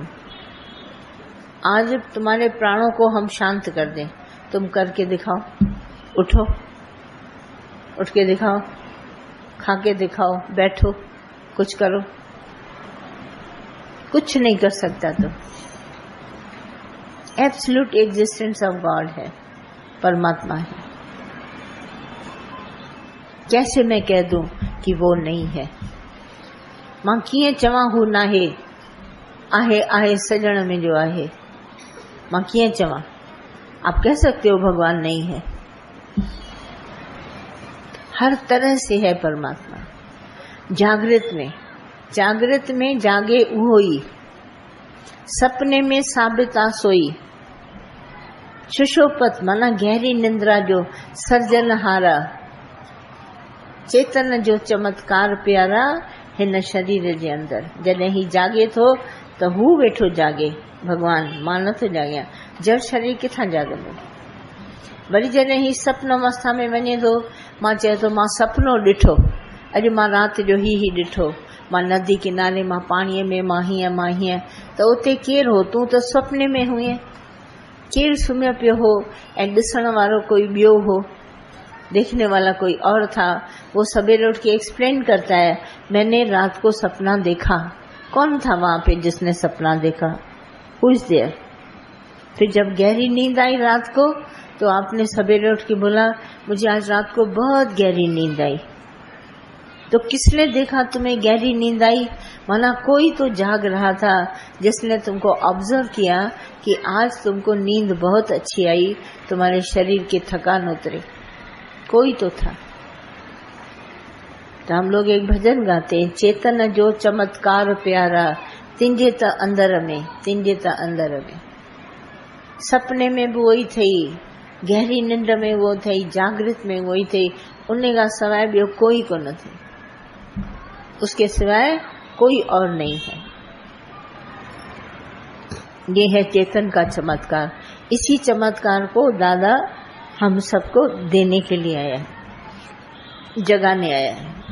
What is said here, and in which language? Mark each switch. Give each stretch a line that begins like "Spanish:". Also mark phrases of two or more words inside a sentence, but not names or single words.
Hindi: आज तुम्हारे प्राणों को हम शांत कर दें, तुम करके दिखाओ, उठो, उठ के दिखाओ, खा के दिखाओ, बैठो, कुछ करो, कुछ नहीं कर सकता तो।
English: Absolute existence of God
Hindi: है, परमात्मा है। कैसे मैं कह दूं कि वो नहीं है?
Sindhi: मां कीअं चवां हू नाहे, आहे आहे सजण में जो आहे, मां कीअं चवां?
Hindi: आप कह सकते हो भगवान नहीं है? हर तरह से है परमात्मा।
Sindhi: जागृत में जागे उहोई, सपने में साबिता सोई, सुषोपत माना गहरी निंद्रा जो सर्जनहारा, चेतन जो चमत्कार प्यारा हिन शरीर जे अंदर। जॾहिं ही जागे थो त हू वेठो जागे भगवान, मां नथो जाॻियां, जड़ शरीर किथां जागंदो? वरी जॾहिं ही सपन अवस्था में वञे थो, मां चए थो मां सपनो ॾिठो, अॼु मां राति जो ही ॾिठो, मां नदी किनारे, मां पाणीअ में, मां हीअं, त उते केरु हो? तूं त सपने में हुए। केरु सुम्हियो पियो हो ऐं ॾिसण वारो कोई ॿियो हो,
Hindi: देखने वाला कोई और था। वो सवेरे उठ के एक्सप्लेन करता है, मैंने रात को सपना देखा। कौन था वहां पे जिसने सपना देखा?
English: Who is there?
Hindi: फिर जब गहरी नींद आई रात को, तो आपने सवेरे उठ के बोला मुझे आज रात को बहुत गहरी नींद आई। तो किसने देखा तुम्हें गहरी नींद आई? माना कोई तो जाग रहा था जिसने तुमको ऑब्जर्व किया कि आज तुमको नींद बहुत अच्छी आई, तुम्हारे शरीर की थकान उतरी, कोई तो था। तो हम लोग एक भजन गाते हैं,
Sindhi: चेतन जो चमत्कार प्यारा, तिंजे त अंदर में, तिंजे त अंदर में।
Hindi: सपने में भी वही थी, गहरी निंड में वो थी, जागृत में वही थी,
Sindhi: उन का सवाइ ॿियो कोई को न थे,
Hindi: उसके सिवाय कोई और नहीं है। ये है चेतन का चमत्कार। इसी चमत्कार को दादा हम सबको देने के लिए आया है, जगाने आया है।